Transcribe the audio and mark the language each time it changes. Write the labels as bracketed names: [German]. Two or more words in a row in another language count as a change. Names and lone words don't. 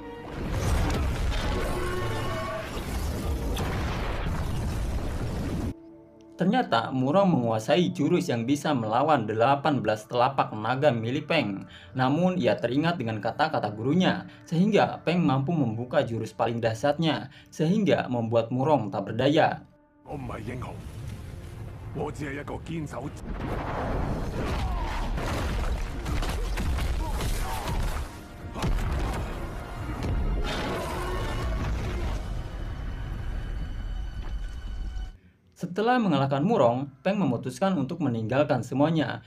[Indonesian] Ternyata Murong menguasai jurus yang bisa melawan 18 telapak naga milik Peng. Namun ia teringat dengan kata-kata gurunya, sehingga Peng mampu membuka jurus paling dahsyatnya, sehingga membuat Murong tak berdaya. [Cantonese] 我唔係英雄，我只係一個堅守。 [Indonesian] Setelah mengalahkan Murong, Peng memutuskan untuk meninggalkan semuanya.